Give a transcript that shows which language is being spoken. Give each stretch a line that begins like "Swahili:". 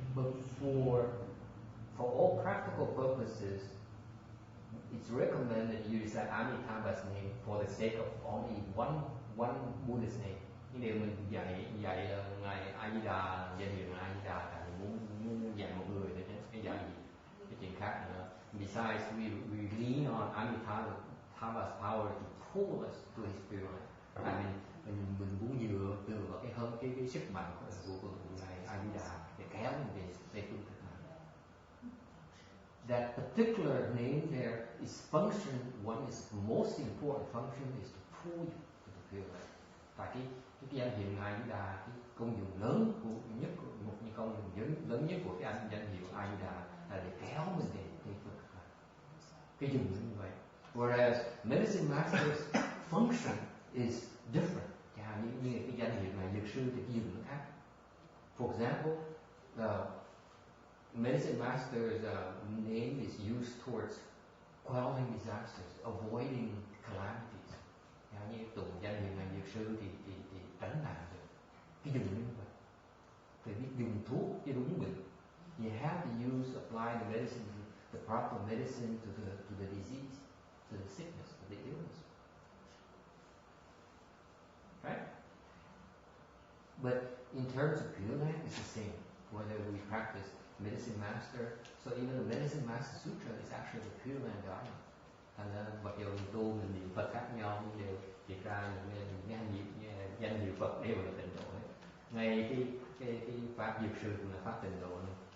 English: But for all practical purposes, it's recommended you recite Amitabha's name for the sake of only one Buddha's name.
Vietnamese: Cái điều mình dạy ngài A Di Đà, danh hiệu ngài A Di Đà, tại mình muốn dạy một người thôi chứ cái dạy gì cái chuyện khác nữa.
English: Besides, we lean on Amitabha's power to pull us to his Pure Land.
Vietnamese: Tại mình muốn dựa vào cái sức mạnh của ngài A Di Đà để kéo mình về phương thức này.
English: That particular name there is function. One is the most important function is to pull you to the Pure Land.
Vietnamese: Tại cái danh hiệu ngài A Di Đà, cái công dụng lớn một công dụng lớn nhất của cái danh hiệu A Di Đà là để kéo mình về phương thức này. Cái dùng như vậy.
English: Whereas Medicine Master's function is different.
Vietnamese: Như cái danh hiệu này Dược Sư thì cái dùng nó khác.
English: For example, Medicine Master's name is used towards quelling disasters, avoiding calamities.
Vietnamese: Như tụng danh hiệu ngài Dược Sư thì tránh nạn được. Cái dùng như vậy. Phải biết dùng thuốc cho đúng bệnh.
English: You have to apply the medicine, the proper medicine to the disease, to the sickness, to the illness. Right? But in terms of Pure Land, it's the same. Whether we practice Medicine Master, so even the Medicine Master Sutra is actually the Pure Land Dharma.
Vietnamese: Thành ra mặc dù mình tu, mình niệm Phật khác nhau, nhưng đều thiệt ra những danh hiệu Phật đều là tịnh độ hết. Ngay cái pháp Dược Sư cũng là pháp tịnh độ luôn.